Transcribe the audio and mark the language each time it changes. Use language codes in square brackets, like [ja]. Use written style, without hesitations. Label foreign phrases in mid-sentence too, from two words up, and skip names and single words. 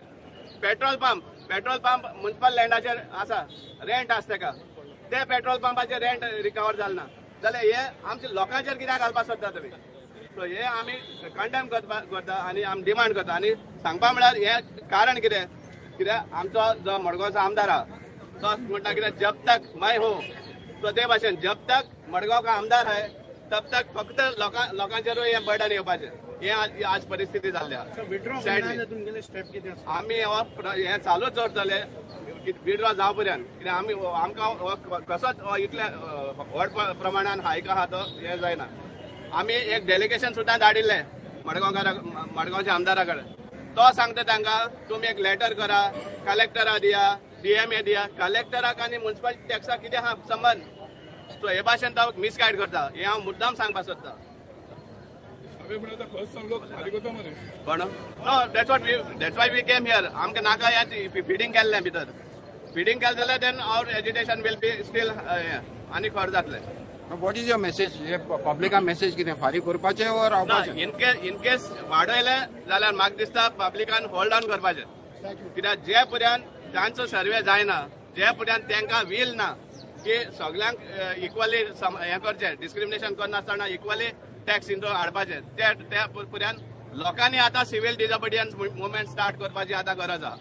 [en] petrol pump [kok] म्युनिसिपल लँडाचेर आसा, रेंट आसा तेका, ते पेट्रोल पंपाचेर रेंट रिकवर जालना जाल्यार हे आमच्या लोकांचेर कित्याक घालपाक सोदता तुमी. सो हे आमी कंडेम करता आनी आमी डिमांड करता. आनी सांगपा म्हळ्यार हे कारण कित्याक आमचो जो मडगांवचो आमदार आहा तो म्हणटा कितें [hi] जब तक मैं हो, [kok] सो ते भाशेन [hi] जब तक मडगांव का आमदार है तब तक [kok] फक्त लोकांचेर हे बर्डन येवपाचें. हे आज परिस्थिती जाल्ली आहा. आमी हे चालूच दवरतले विड्रॉ जावं पर्यंत, कित्याक आमी आमकां कसोच इतले व्हड प्रमाणान हायक आहा तो हे जायना. आमी एक डेलिगेशन सुद्दां धाडिल्लें मडगांवच्या आमदारा कडेन. तो सांगता तांकां तुमी एक लेटर करा, कलेक्टरा दिया, DMA दिया. कलेक्टराक आनी म्युनिसिपल टॅक्साक कितें आहा संबंद. सो हे भाशेन तो मिसगायड करता. हे हांव मुद्दाम सांगपाक सोदता. [en] you know that's why we came here. [kok] आमकां नाका हें फिडींग केल्लें भितर. फिडींग केलें जाल्यार [en] then our education will be still [kok] आनी खर जातलें. [en] What is your message? [kok] पब्लिका मेसेज कितें फारीक करपाचें वर रावपाचें? [en] in case [kok] वाडयलें जाल्यार म्हाका दिसता पब्लिकान [en] hold on [kok] करपाचें. कित्याक जे पर्यंत तांचो सर्वे जायना, जे पर्यंत तांकां वील ना की सगळ्यांक इक्वली हें करचें, डिस्क्रिमिनेशन करनासतना [en] equally tax into [kok] हाडपाचें, त्या पर्यंत लोकांनी आतां [en] civil disobedience movement start [kok] करपाची आतां गरज आहा.